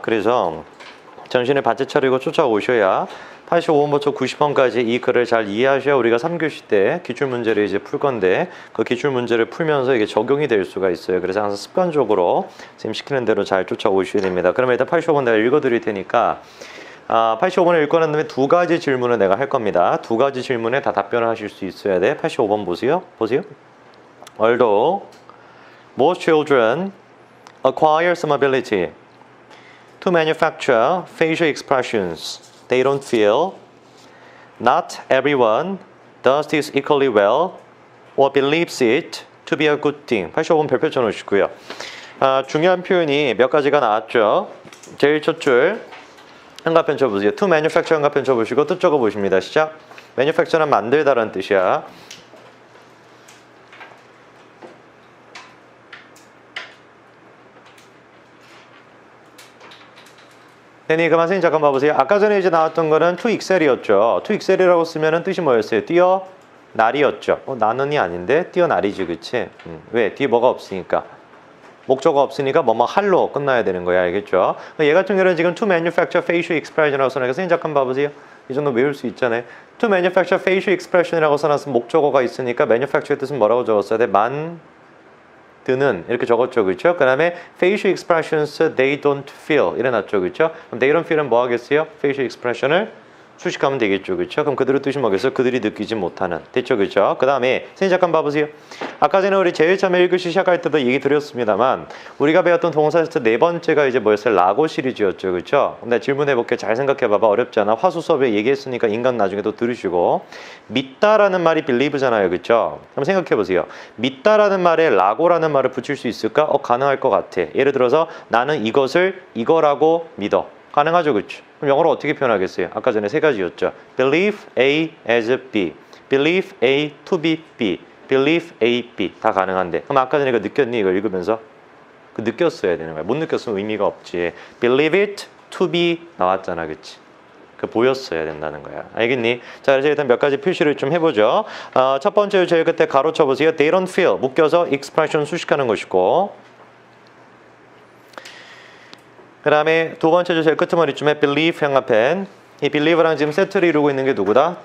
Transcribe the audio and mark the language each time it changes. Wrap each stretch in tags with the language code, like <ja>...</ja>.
<ko>그래서 정신을 바짝 차리고 쫓아오셔야 85번부터 90번까지 이 글을 잘 이해하셔야 우리가 3교시 때 기출문제를 이제 풀 건데 그 기출문제를 풀면서 이게 적용이 될 수가 있어요. 그래서 항상 습관적으로 선생님 시키는 대로 잘 쫓아오셔야 됩니다. 그러면 일단 85번 내가 읽어드릴 테니까 85번을 읽고 난 다음에 두 가지 질문을 내가 할 겁니다. 두 가지 질문에 다 답변을 하실 수 있어야 돼. 85번 보세요.</ko> <en>Although most children acquire some ability to manufacture facial expressions they don't feel, not everyone does this equally well or believes it to be a good thing.</en> <ko>85번 별표 쳐놓으시고요. 중요한 표현이 몇 가지가 나왔죠. 제일 첫 줄 한가편 쳐보세요. to manufacture 한가편 쳐보시고 뜻 적어보십니다. 시작. manufacture는 만들다라는 뜻이야. 데니 그만 선생님 잠깐 봐보세요. 아까 전에 이제 나왔던 거는 to excel이었죠. to excel이라고 쓰면은 뜻이 뭐였어요? 뛰어날이었죠. 나는이 아닌데 뛰어날이지, 그치? 왜? 뒤에 뭐가 없으니까. 목적어 없으니까 뭐뭐 할로 끝나야 되는 거야, 알겠죠? 얘 같은 경우는 지금 to manufacture facial expression이라고 써놨으니까 선생님 잠깐 봐보세요. 이 정도 외울 수 있잖아요.</ko> <en>to manufacture facial expression</en> <ko>이라고 써놨으면 목적어가 있으니까 manufacture의 뜻은 뭐라고 적었어야 돼? 만드는 이렇게 적었죠, 그렇죠? 그 다음에</ko> <en>facial expressions they don't feel</en> <ko>이래놨죠, 그렇죠? 그럼 they don't feel은 뭐 하겠어요? facial expression을 수식하면 되겠죠, 그렇죠? 그럼 그들의 뜻이 뭐겠어요? 그들이 느끼지 못하는. 됐죠, 그렇죠? 그 다음에 선생님 잠깐 봐보세요. 아까 전에 우리 제일 처음에 1교시 시작할 때도 얘기 드렸습니다만 우리가 배웠던 동사 테스트 네 번째가 이제 뭐였어요? 라고 시리즈였죠, 그렇죠? 근데 질문해볼게. 잘 생각해봐봐. 어렵지 않아? 화수 수업에 얘기했으니까 인간 나중에 또 들으시고 믿다라는 말이 believe잖아요, 그렇죠? 한번 생각해보세요. 믿다라는 말에 라고라는 말을 붙일 수 있을까? 가능할 것 같아. 예를 들어서 나는 이것을 이거라고 믿어. 가능하죠, 그렇죠? 그럼 영어로 어떻게 표현하겠어요? 아까 전에 세 가지였죠.</ko> <en>Believe A as B, Believe A to be B, Believe A, B</en> <ko>다 가능한데 그럼 아까 전에 그 느꼈니? 이걸 읽으면서 그 느꼈어야 되는 거야. 못 느꼈으면 의미가 없지.</ko> <en>Believe it to be</en> <ko>나왔잖아, 그치? 그 보였어야 된다는 거야. 알겠니? 자, 그래서 일단 몇 가지 표시를 좀 해보죠. 첫 번째 제일 끝에 가로 쳐보세요. They don't feel 묶여서 expression 수식하는 것이고 그 다음에 두 번째 줄 제일 끄트머리쯤에 believe 형합펜 이 believe랑 지금 세트를 이루고 있는 게 누구다?</ko>